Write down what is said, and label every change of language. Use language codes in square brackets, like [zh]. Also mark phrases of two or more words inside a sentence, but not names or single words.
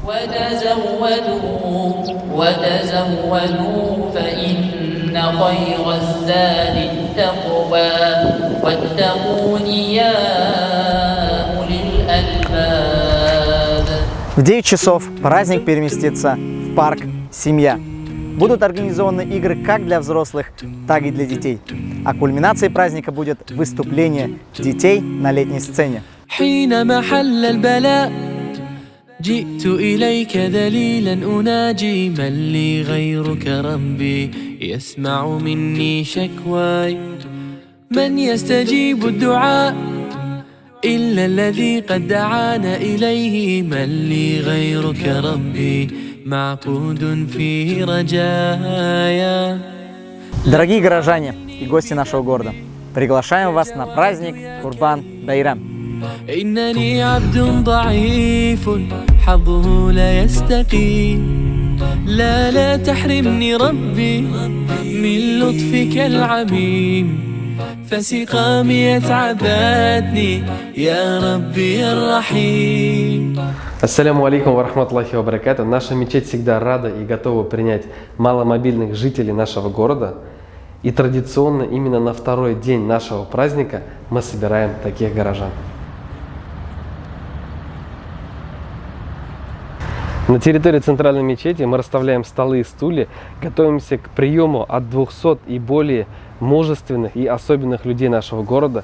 [ru] В 9 часов праздник переместится в парк «Семья». Будут организованы игры как для взрослых, так и для детей. А кульминацией праздника будет выступление детей на летней сцене. [ar] جئت إليك ذليلا أناجي من لي غيرك ربي يسمع مني شكواي من يستجيب الدعاء إلا الذي قد دعانا إليه من لي غيرك ربي معبود فيه رجايا. [ru] Дорогие горожане и гости нашего города, приглашаем вас на праздник Курбан-Байрам. [ar] إنني عبد ضعيف حظه لا يستقيم لا تحرمني ربي من لطفك العميم فسقامي اتعبتني يا ربي يا الرحيم. السلام عليكم ورحمة الله وبركاته. [ru] Наша мечеть всегда рада и готова принять маломобильных жителей нашего города. И традиционно именно на второй день нашего праздника мы собираем таких горожан. На территории центральной мечети мы расставляем столы и стулья, готовимся к приему от 200 и более мужественных и особенных людей нашего города.